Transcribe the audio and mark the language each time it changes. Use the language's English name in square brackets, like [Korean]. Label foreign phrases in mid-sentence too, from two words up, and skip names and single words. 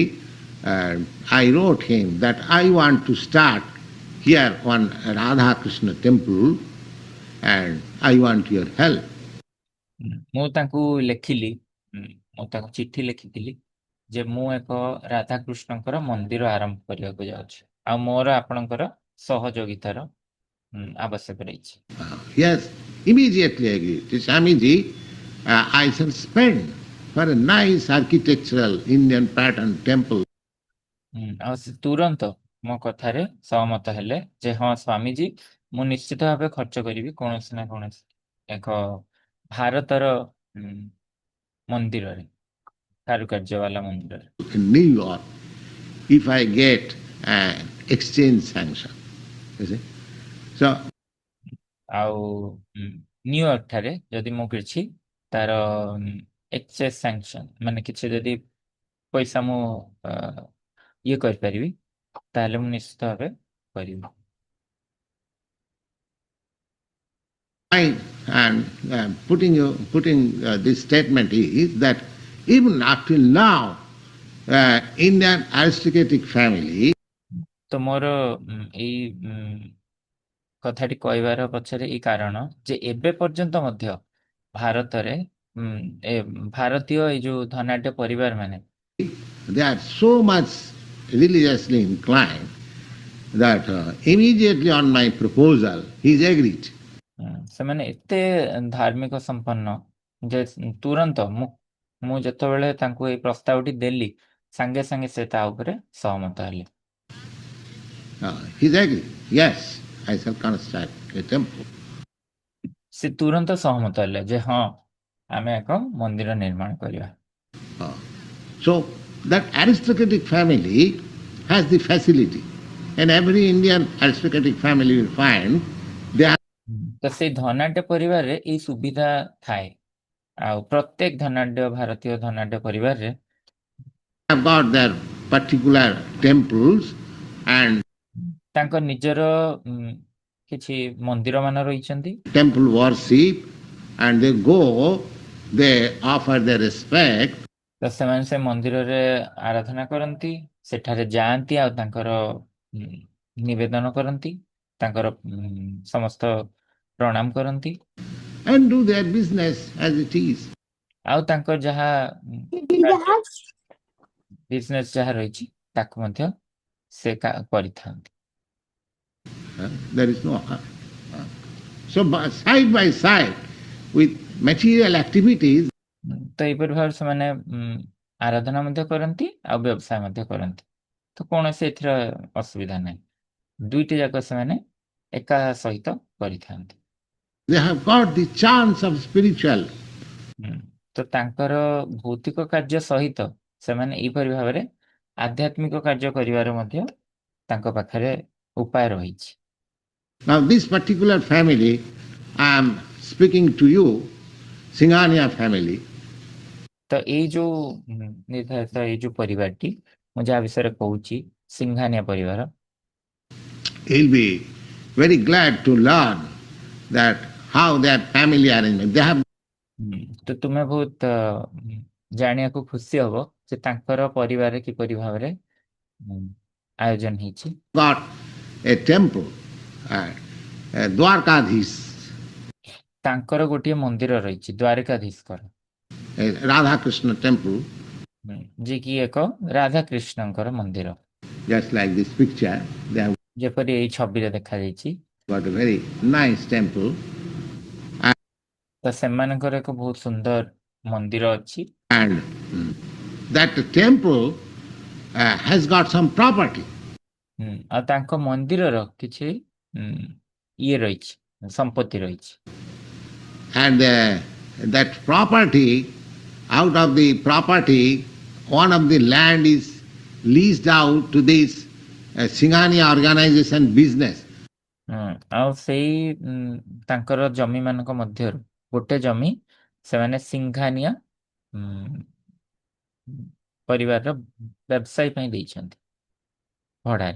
[English] And I wrote him that I want to start here one Radha Krishna temple and I want your help. [Odia] ମୁଁ ତାଙ୍କୁ ଲେଖିଲି, ମୁଁ ତାଙ୍କୁ ଚିଠି ଲେଖିଥିଲି ଯେ ମୁଁ ଏକ ରାଧାକୃଷ୍ଣଙ୍କର ମନ୍ଦିର ଆରମ୍ଭ କରିବାକୁ ଯାଉଛି ଆଉ ମୋର ଆପଣଙ୍କର ସହଯୋଗିତାର ଆବଶ୍ୟକ ରହିଛି। [English] Yes, immediately agreed. Swamiji, I shall spend for a nice architectural Indian pattern temple. [Odia] ଆଉ ସେ ତୁରନ୍ତ ମୋ କଥାରେ ସହମତ ହେଲେ ଯେ ହଁ ସ୍ୱାମୀଜୀ, ମୁଁ ନିଶ୍ଚିତ ଭାବେ ଖର୍ଚ୍ଚ କରିବି କୌଣସି ନା କୌଣସି ଏକ ଭାରତର ମନ୍ଦିରରେ, କାରୁକାର୍ଯ୍ୟ ବାଲା ମନ୍ଦିରରେ। [English] In New York, if I get an exchange sanction. You see? So, [Odia] ଆଉ ନ୍ୟୁୟର୍କ ଠାରେ ଯଦି ମୁଁ କିଛି ତାର [English] exchange sanction [Odia] ମାନେ କିଛି ଯଦି ପଇସା ମୁଁ ଇଏ କରିପାରିବି ତାହେଲେ ମୁଁ ନିଶ୍ଚିତ ଭାବେ କରିବି। [English] and putting this statement is that even up till now, Indian aristocratic family [Odia] ତ ମୋର ଏଇ କଥାଟି କହିବାର ପଛରେ ଏଇ କାରଣ ଯେ ଏବେ ପର୍ଯ୍ୟନ୍ତ ମଧ୍ୟ ଭାରତରେ ଭାରତୀୟ ଏଇ ଯୋଉ ଧନାଢ୍ୟ ପରିବାର ମାନେ [English] they are so much religiously inclined that immediately on my proposal he is agreed. [Odia] ସେମାନେ ଏତେ ଧାର୍ମିକ ସମ୍ପନ୍ନ ଯେ ତୁରନ୍ତ ମୁଁ ଯେତେବେଳେ ତାଙ୍କୁ ଏଇ ପ୍ରସ୍ତାବଟି ଦେଲି ସାଙ୍ଗେ ସାଙ୍ଗେ ସେ ତା ଉପରେ ସହମତ ହେଲେ। [English] He is agreed. Yes, I shall construct a temple. [Odia] ସେ ତୁରନ୍ତ ସହମତ ହେଲେ ଯେ ହଁ ଆମେ ଏକ ମନ୍ଦିର ନିର୍ମାଣ କରିବା। [English] So that aristocratic family has the facility, and every Indian aristocratic family will find they [Odia] ତ ସେଇ ଧନାଢ୍ୟ ପରିବାରରେ ଏଇ ସୁବିଧା ଥାଏ ଆଉ ପ୍ରତ୍ୟେକ ଧନାଢ୍ୟ ଭାରତୀୟ ଧନାଢ୍ୟ ପରିବାରରେ [English] have got their particular temples and [Odia] ତାଙ୍କ ନିଜର କିଛି ମନ୍ଦିର ମାନ ରହିଛନ୍ତି। [English] temple worship, and they go, they offer their respect. [Odia] ତ ସେମାନେ ସେ ମନ୍ଦିରରେ ଆରାଧନା କରନ୍ତି, ସେଠାରେ ଯାଆନ୍ତି ଆଉ ତାଙ୍କର ନିବେଦନ କରନ୍ତି, ତାଙ୍କର ସମସ୍ତ ପ୍ରଣାମ କରନ୍ତି [English] and do their business as it is. [Odia] ଆଉ ତାଙ୍କର ଯାହା ବିଜନେସ୍ ଯାହା ରହିଛି ତାକୁ ମଧ୍ୟ ସେ କରିଥାନ୍ତି। [English] There is no so side by side with material activities [Odia] ତ ଏହିପରି ଭାବରେ ସେମାନେ ଆରାଧନା ମଧ୍ୟ କରନ୍ତି ଆଉ ବ୍ୟବସାୟ ମଧ୍ୟ କରନ୍ତି। ତ କୌଣସି ଏଥିର ଅସୁବିଧା ନାହିଁ, ଦୁଇଟି ଯାକ ସେମାନେ ଏକା ସହିତ କରିଥାନ୍ତି। [English] they have got the chance of spiritual. [Odia] ତ ତାଙ୍କର ଭୌତିକ କାର୍ଯ୍ୟ ସହିତ ସେମାନେ ଏହିପରି ଭାବରେ ଆଧ୍ୟାତ୍ମିକ କାର୍ଯ୍ୟ କରିବାର ମଧ୍ୟ ତାଙ୍କ ପାଖରେ ଉପାୟ ରହିଛି। [English] Now this particular family I am speaking to you, Singhania family. [Odia] ତ ଏଇ ଯୋଉ ନିର୍ଦ୍ଧାରିତ ଏଇ ଯୋଉ ପରିବାରଟି ମୁଁ ଯାହା ବିଷୟରେ କହୁଛି ସିଂଘାନିଆ ପରିବାର, [English] He'll be very glad to learn that how their family arrangement. They have [Odia] ତ ତୁମେ ବହୁତ ଜାଣିବାକୁ ଖୁସି ହବ ଯେ ତାଙ୍କର ପରିବାରରେ କିପରି ଭାବରେ ଆୟୋଜନ ହେଇଛି। [English] got a temple, Dwarkadhish, [Odia] ତାଙ୍କର ଗୋଟିଏ ମନ୍ଦିର ରହିଛି ଦ୍ୱାରିକାଧୀଶଙ୍କର, [English] a Radha Krishna temple, [Odia] ଯିଏକି ଏକ ରାଧାକୃଷ୍ଣଙ୍କର ମନ୍ଦିର, [English] just like this picture. They have [Odia] ଯେପରି ଏଇ ଛବିରେ ଦେଖାଯାଇଛି। [English] got a very nice temple. [Odia] ତ ସେମାନଙ୍କର ଏକ ବହୁତ ସୁନ୍ଦର ମନ୍ଦିର ଅଛି [English] And that temple has got some property. [Odia] ଆଉ ତାଙ୍କ ମନ୍ଦିରର କିଛି ଇଏ ରହିଛି, ସମ୍ପତ୍ତି ରହିଛି। [English] And that property, out of the property, one of the land is leased out to this Singhania organization business. [Odia] ଆଉ ସେଇ ତାଙ୍କର ଜମି ମାନଙ୍କ ମଧ୍ୟରୁ ଗୋଟେ ଜମି ସେମାନେ ସିଂଘାନିଆ ପରିବାରର ବ୍ୟବସାୟ ପାଇଁ ଦେଇଛନ୍ତି ଭଡାରେ।